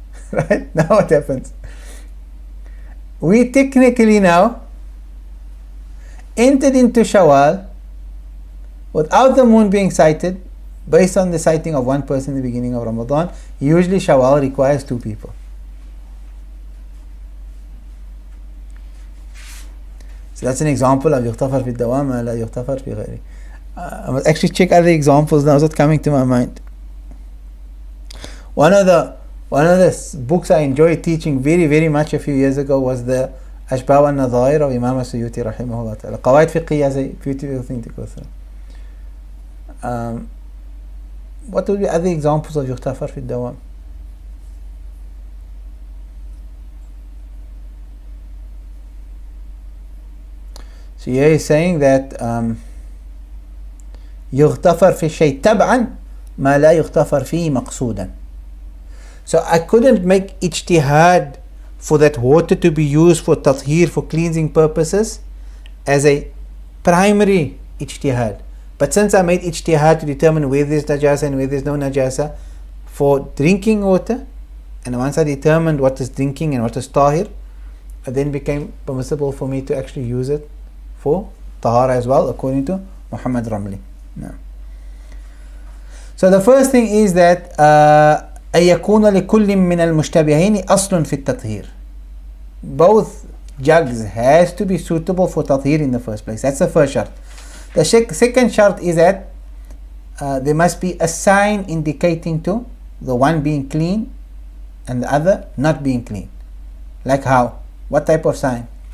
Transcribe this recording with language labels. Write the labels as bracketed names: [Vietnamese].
[English] Right? Now what happens? We technically now entered into Shawwal without the moon being sighted, based on the sighting of one person in the beginning of Ramadan. Usually Shawwal requires two people. So that's an example of [Arabic] يغتفر في الدوام ما لا يغتفر في غيره. [English] I must actually check other examples now that's coming to my mind. One of the books I enjoyed teaching very, very much a few years ago was the أشباه والنظائر of Imam Suyuti [Arabic] رحمه الله تعالى. [English] قواعد فقهية is a beautiful thing to go through. What would be other examples of [Arabic] يغتفر في الدوام? [English] So here he's saying that [Arabic] يغتفر في الشيء تبعا ما لا يغتفر فيه مقصودا. [English] So I couldn't make ijtihad for that water to be used for tathir, for cleansing purposes, as a primary ijtihad. But since I made ijtihad to determine where there's najasa and where there's no najasa for drinking water, and once I determined what is drinking and what is tahir, it then became permissible for me to actually use it for tahara as well, according to Muhammad Ramli. No. So the first thing is that [Arabic] أن يكون لكل من المشتبهين أصل في التطهير. [English] Both jugs has to be suitable for tathir in the first place. That's the first shart. The second shart is that there must be a sign indicating to the one being clean and the other not being clean. Like how? What type of sign?